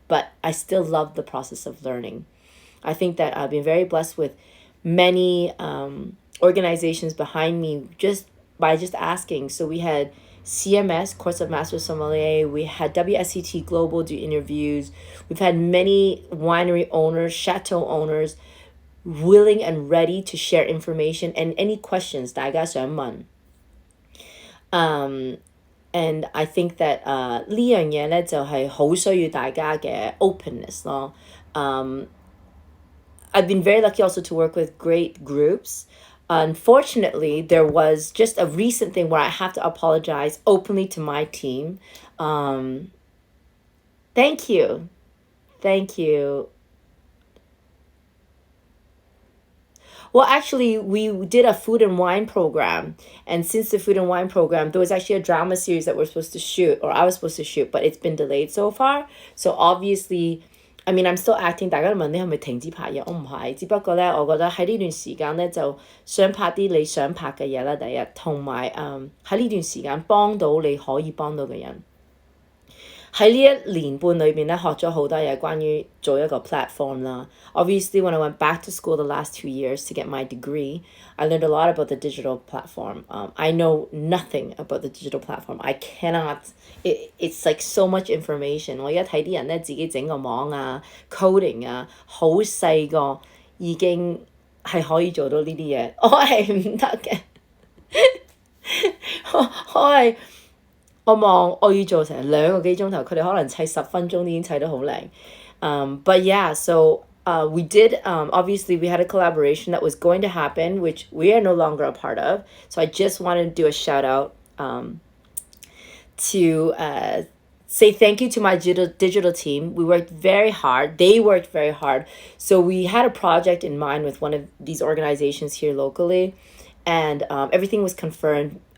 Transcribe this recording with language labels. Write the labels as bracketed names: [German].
[English] But I still love the process of learning. I think that I've been very blessed with many organizations behind me just by asking. So we had CMS, Course of Master Sommelier. We had WSET Global do interviews. We've had many winery owners, chateau owners willing and ready to share information and any questions [Cantonese] 大家想問。 [English] And I think that [Cantonese] 呢樣嘢咧就係好需要大家嘅 openness 咯。 [English] I've been very lucky also to work with great groups. Unfortunately, there was just a recent thing where I have to apologize openly to my team. Thank you. Well, actually, we did a food and wine program. And since the food and wine program, there was actually a drama series that we're supposed to shoot, or I was supposed to shoot, but it's been delayed so far. So obviously, I mean, I'm still acting. [Cantonese] 大家都問你係咪停止拍嘢？我唔係，只不過咧，我覺得喺呢段時間咧，就想拍啲你想拍嘅嘢啦。第一，同埋喺呢段時間幫到你可以幫到嘅人。喺呢1年半裏邊咧，學咗好多嘢關於做一個 platform 啦。 [English] Obviously, when I went back to school the last 2 years to get my degree, I learned a lot about the digital platform. I know nothing about the digital platform. I cannot. It's like so much information. [Cantonese] 我而家睇啲人咧自己整個網啊、coding 啊，好細個已經係可以做到呢啲嘢。我係唔得嘅。我望我要做成2個幾鐘頭，佢哋可能砌10分鐘已經砌得好靚。 [English] But yeah, so we did, obviously, we had a collaboration that was going to happen, which we are no longer a part of. So I just wanted to do a shout out to say thank you to my digital team. We worked very hard. They worked very hard. So we had a project in mind with one of these organizations here locally, and everything was confirmed.